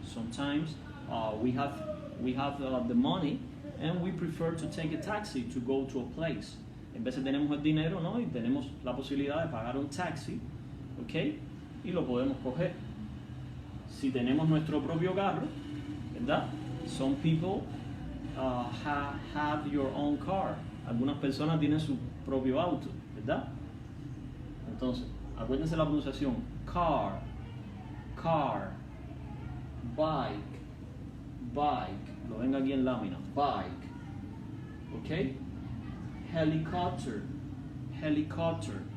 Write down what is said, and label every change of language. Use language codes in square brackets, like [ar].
[en] Sometimes we have the money and we prefer to take a taxi to go to a place. [es] A veces tenemos el dinero, ¿no? Y tenemos la posibilidad de pagar un taxi, ¿ok? Y lo podemos coger. Si tenemos nuestro propio carro, ¿verdad? [en] Some people have your own car. [es] Algunas personas tienen su propio auto, ¿verdad? Entonces, acuérdense la pronunciación. Car, car, bike, bike. Lo ven aquí en lámina. [en] Bike, ¿ok? Helicopter, helicopter.